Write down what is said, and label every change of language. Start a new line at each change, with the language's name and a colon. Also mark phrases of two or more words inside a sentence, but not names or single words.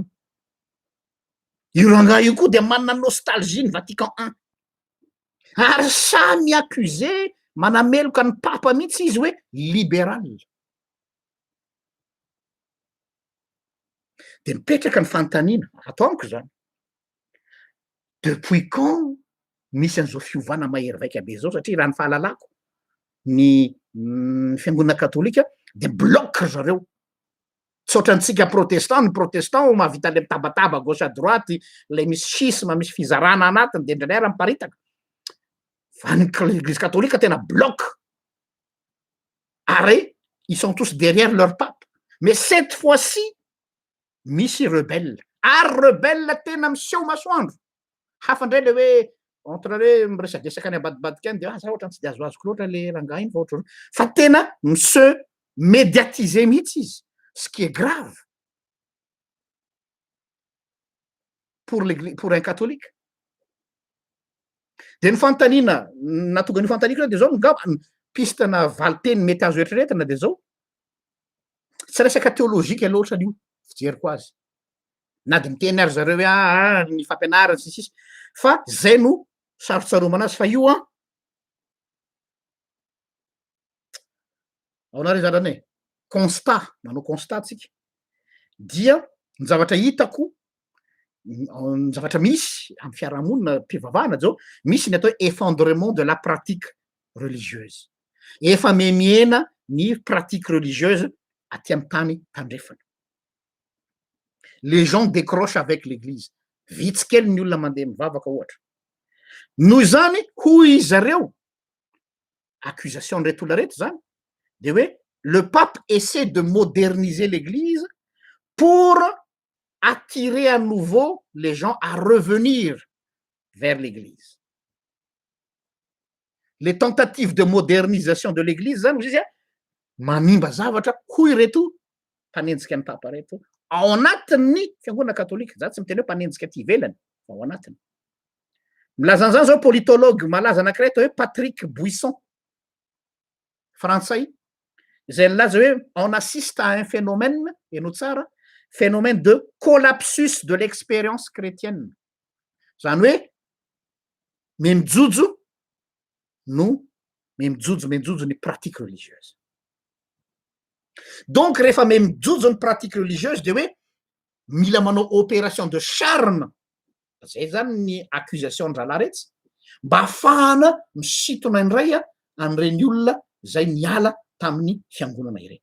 Malagasy: Io rangahy io koa dia manana nostalgie ny Vatican I. Ary samy accusé manameloka ny papa mihitsy izy hoe libéral. De mipetraka ny fanontaniana ato amiko zany.
French: Depuis quand
Malagasy: misy an'izao fiovana mahery vaika be zao satria raha ny fahalalako ny fiangonana katolika de bloc zareo. Tsy ohatrantsika protestant, ny protestant mahavita le mitabataba
French: gauche à droite,
Malagasy: le misy schisme, misy fizarana anatiny de indraindray raha miparitaka. Fa ny
French: l'église catholique
Malagasy: tena bloc.
French: Ary ils sont tous derrière leur pape. Mais cette fois-ci misy rebelle.
Malagasy: Ary rebelle tena miseho masoandro. Hafa indray le hoe entre hoe miresadresaka any ambadibadika any de za ohatrany tsy de azoko loatra le rangahy iny fa ohatry fa tena miseho médiatisé mihitsy izy.
French: Ce qui est grave pour un catholique.
Malagasy: De ny fanontaniana nahatonga ny fanontaniana de zao ngamba pistana valiteny mety azo eritreretina de zao. Tsy resaka théologique loatra an'io fijeriko azy. Na de miteny ary zareo hoe ny fampianarana sisy fa zay no sarotsaroana anazy fa io ao nareo zanany constat, manao constat tsika dia ny zavatra hitako ny zavatra misy amin'ny fiarahamonina mpivavahana zao misy ny atao
French: effondrement de la pratique religieuse.
Malagasy: Efa memiena ny
French: pratique religieuse
Malagasy: aty amin'ny tany tandrefana.
French: Les gens décrochent avec l'église.
Malagasy: Vitsy kely ny olona mandeha mivavaka ohatra. Noho zany hoy zareo accusation reto olona reto zany de hoe
French: le pape essaie de moderniser l'église pour attirer à nouveau les gens à revenir vers l'église. Les tentatives de modernisation de l'église
Malagasy: zany izy manimba zavatra hoy reto mpanenjika ny papa reto ao anatin'ny fiangonana katolika. Za tsy miteny hoe mpanenjika aty ivelany fa ao anatiny. Milaza an'izany zao politologue malaza anankiray atao hoe Patrick Buisson, frantsay, izay nilaza hoe
French: on assiste à un phénomène,
Malagasy: eno tsara,
French: phénomène de collapsus de l'expérience chrétienne.
Malagasy: Zany hoe mijojo no mijojo ny
French: pratique religieuse.
Malagasy: Donc rehefa mijojo ny
French: pratique religieuse
Malagasy: de hoe mila manao
French: opération de charme,
Malagasy: zay zany ny accusation ndralaretsy, mba ahafahana misitona indray an'ireny olona zay niala tamin'ny fiangonana ireny.